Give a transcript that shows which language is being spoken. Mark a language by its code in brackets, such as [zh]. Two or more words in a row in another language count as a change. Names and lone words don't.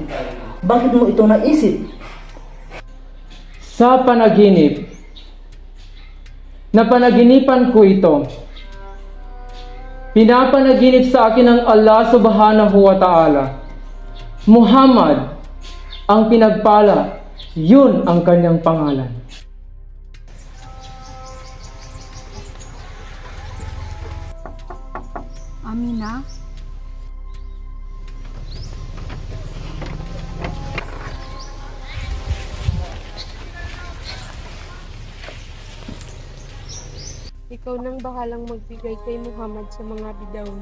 [tl] Bakit mo ito naisip? Sa panaginip. Napanaginipan ko ito. Pinapanaginip sa akin ng [ar] الله سبحانه وتعالى. [tl] Muhammad ang pinagpala. Yun ang kanyang pangalan. Amina? Ikaw nang bahalang magbigay kay Muhammad sa mga bidawon.